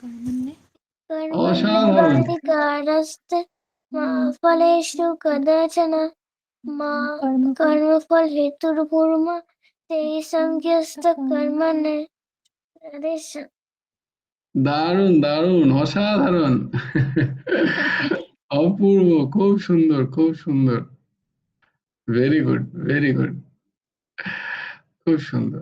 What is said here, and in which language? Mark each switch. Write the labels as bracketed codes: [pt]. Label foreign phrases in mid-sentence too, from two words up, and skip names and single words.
[sa] कर्मण्येवाधिकारस्ते मा फलेषु कदाचन मा कर्मफल हेतुर्भूर्मा ते संज्ञस्तकर्मणे [bn] দারুণ দারুণ, অসাধারণ, অপূর্ব, খুব সুন্দর, খুব সুন্দর, [en] very good very good, [bn] খুব সুন্দর।